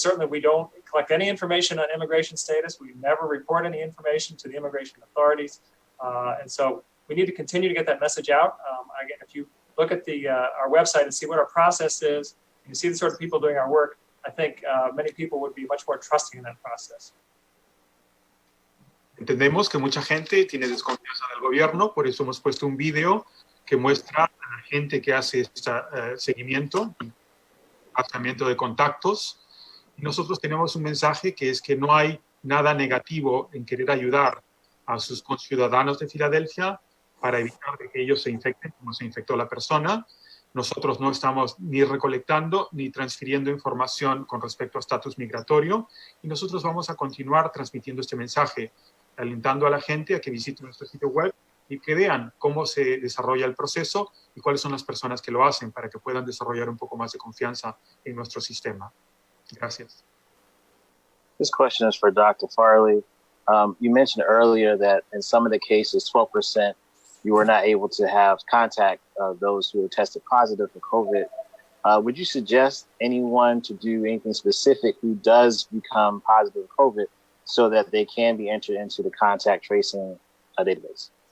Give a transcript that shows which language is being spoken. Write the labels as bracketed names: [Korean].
[English] We don't collect any information on immigration status. We never report any information to the immigration authorities. And so we need to continue to get that message out. Again, if you look at our website and see what our process is, and you see the sort of people doing our work, I think many people would be much more trusting in that process. [Spanish] Entendemos que mucha gente tiene desconfianza del gobierno, por eso hemos puesto un video que muestra a la gente que hace este seguimiento, tratamiento de contactos. Y nosotros tenemos un mensaje que es que no hay nada negativo en querer ayudar a sus conciudadanos de Filadelfia para evitar que ellos se infecten como se infectó la persona. Nosotros no estamos ni recolectando ni transfiriendo información con respecto a estatus migratorio y nosotros vamos a continuar transmitiendo este mensaje, alentando a la gente a que visite nuestro sitio web y que vean cómo se desarrolla el proceso y cuáles son las personas que lo hacen para que puedan desarrollar un poco más de confianza en nuestro sistema. Gracias. [English] This question is for Dr. Farley. You mentioned earlier that in some of the cases, 12% you were not able to have contact those who were tested positive for COVID. Would you suggest anyone to do anything specific who does become positive for COVID so that they can be entered into the contact tracing database?